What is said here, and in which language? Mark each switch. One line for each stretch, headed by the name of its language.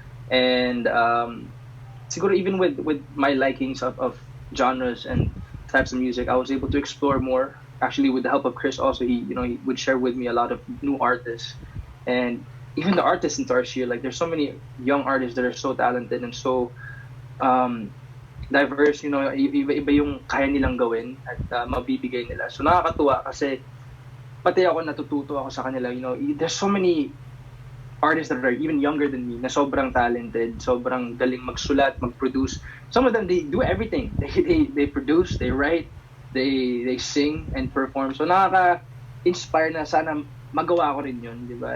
English: And
Filipino: siguro
English: even with my likings of genres and types of music, I was able to explore more. Actually, with the help of Chris, also he would share with me a lot of new artists, and even the artists in Tarsier. Like there's so many young artists that are so talented and so diverse.
Filipino: Iba yung kaya nilang gawin at mabibigay nila. So nakakatuwa kasi pati ako natututo ako sa kanila.
English: There's so many artists that are even younger than me
Filipino: na sobrang talented, sobrang galing magsulat, mag-produce.
English: Some of them, they do everything. They produce, they write, they sing and perform.
Filipino: So nakaka-inspire na sana magawa ko rin yun, di ba?